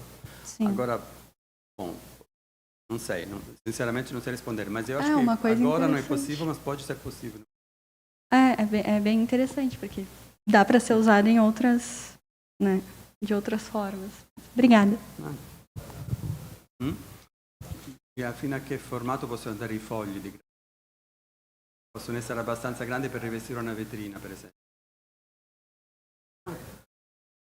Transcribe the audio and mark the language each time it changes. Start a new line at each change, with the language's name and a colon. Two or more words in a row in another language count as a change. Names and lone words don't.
Portuguese: Sim. Agora, bom... Não sei, sinceramente não sei responder, mas eu acho que agora não é possível, mas pode ser possível. É bem interessante, porque dá para ser usado em outras, né, de outras formas. Obrigada.
Italian: E fino a che formato possono andare i fogli di grafene? Possono essere abbastanza grandi per rivestire una vetrina, per esempio.